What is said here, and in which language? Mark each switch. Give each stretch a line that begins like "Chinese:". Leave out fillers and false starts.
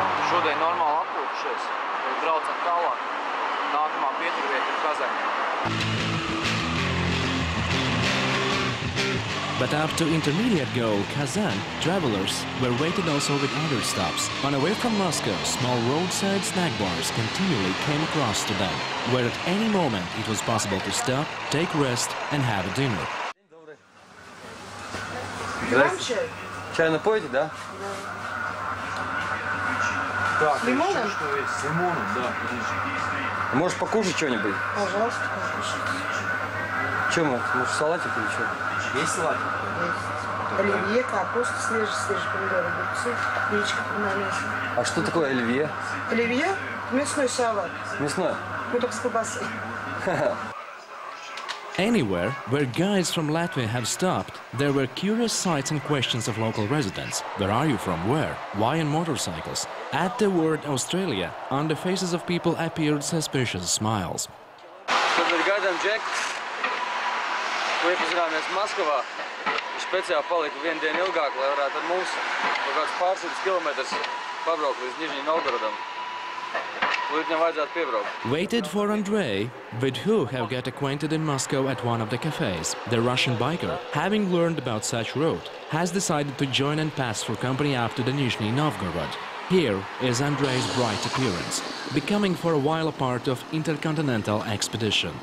Latvian: Šodien normāli apkūpušies, tad braucam tālāk. Nākamā pieturvieta ir Kazanā.
English: But after intermediate goal, Kazan, travelers were waiting also with other stops. On the way from Moscow, small roadside snack bars continually came across to them, where at any moment it was possible to stop, take rest and have a dinner.
Russian: Чай напоите, да? С лимоном? С лимоном, да, конечно. Можешь покушать что-нибудь? Пожалуйста, покушайте. Что, может, салатик или что? Есть салатик? Есть. Оливье, капуста, свежие помидоры, огурцы, яичко помолился. А что такое оливье? Оливье? Мясной салат. Мясной? Ну, только с колбасой.
English: Anywhere where guides from Latvia have stopped, there were curious sights and questions of local residents. Where are you from? Where? Why on motorcycles? At the word Australia, on the faces of people appeared suspicious smiles.
Latvian: Tad ir gaidām džeku, ko iepazinājāmies Maskavā. Viņš speciāli palika vienu dienu ilgāk, lai varētu ar mums kaut kāds pārsimtus kilometrus pabraukt līdz Nižņij Novgorodam. Viņam vajadzētu piebraukt.
English: Waited for Andrei, with who have got acquainted in Moscow at one of the cafes. The Russian biker, having learned about such route, has decided to join and pass for company up to the Nizhny Novgorod. Here is Andrei's bright appearance, becoming for a while a part of intercontinental expedition.